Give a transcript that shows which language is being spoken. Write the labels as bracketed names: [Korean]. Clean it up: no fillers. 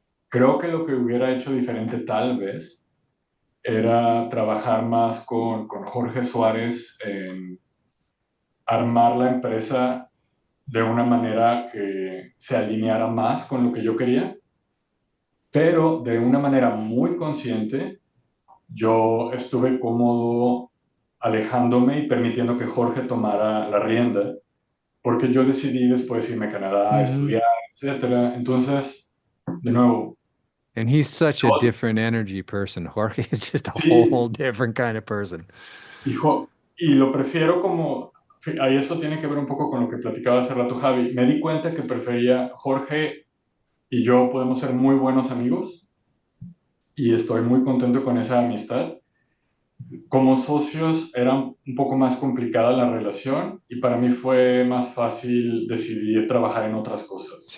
[Spanish] Creo que lo que hubiera hecho diferente tal vez era trabajar más con Jorge Suárez en armar la empresa de una manera que se alineara más con lo que yo quería, pero de una manera muy consciente, yo estuve cómodo alejándome y permitiendo que Jorge tomara la rienda, porque yo decidí después irme a Canadá a Mm-hmm. estudiar, etcétera. Entonces, de nuevo, [English] And he's such a different energy person. Jorge is just a [Spanish] Sí, [English] whole different kind of person. [Spanish] hijo, y lo prefiero como, ahí esto tiene que ver un poco con lo que platicaba hace rato Javi. Me di cuenta que prefería Jorge y yo podemos ser muy buenos amigos y estoy muy contento con esa amistad. Como socios era un poco más complicada la relación y para mí fue más fácil decidir trabajar en otras cosas.